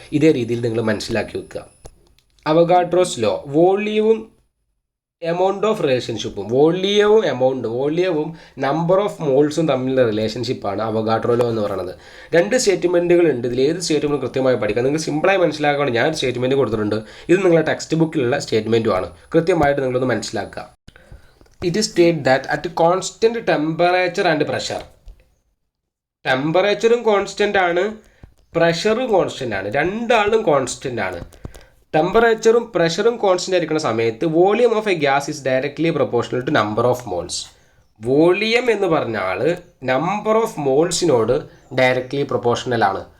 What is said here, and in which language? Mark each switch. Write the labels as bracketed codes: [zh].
[ml] ഇതേ രീതിയിൽ നിങ്ങൾ മനസ്സിലാക്കി വെക്കുക. Avogadro's law വോളിയവും amount of റിലേഷൻഷിപ്പും, വോളിയവും number of മോൾസും തമ്മിലുള്ള റിലേഷൻഷിപ്പാണ് അവഗാഡ്രോ ലോ എന്ന് പറയുന്നത്. രണ്ട് സ്റ്റേറ്റ്മെൻറ്റുകൾ ഉണ്ട്. ഇതിൽ ഏത് സ്റ്റേറ്റ്മെൻറ്റ് കൃത്യമായി പഠിക്കുക. നിങ്ങൾക്ക് സിമ്പിളായി മനസ്സിലാക്കാൻ ഞാൻ സ്റ്റേറ്റ്മെൻറ്റ് കൊടുത്തിട്ടുണ്ട്. ഇത് നിങ്ങളുടെ ടെക്സ്റ്റ് ബുക്കിലുള്ള സ്റ്റേറ്റ്മെൻറ്റുമാണ്. കൃത്യമായിട്ട് നിങ്ങളൊന്ന് മനസ്സിലാക്കുക. [en] It is stated that at constant temperature and pressure, [ml] ടെമ്പറേച്ചറും constant ആണ്, പ്രഷറും കോൺസ്റ്റൻ്റ് ആണ്, രണ്ടാളും കോൺസ്റ്റൻ്റ് ആണ്. ടെമ്പറേച്ചറും പ്രഷറും കോൺസ്റ്റൻ്റ് ആയിരിക്കുന്ന സമയത്ത് [en] Volume of a gas is directly proportional to number of moles. [ml] Volume എന്ന് പറഞ്ഞാൽ നമ്പർ ഓഫ് മോൾസിനോട് ഡയറക്ട്ലി പ്രൊപ്പോർഷണൽ ആണ്.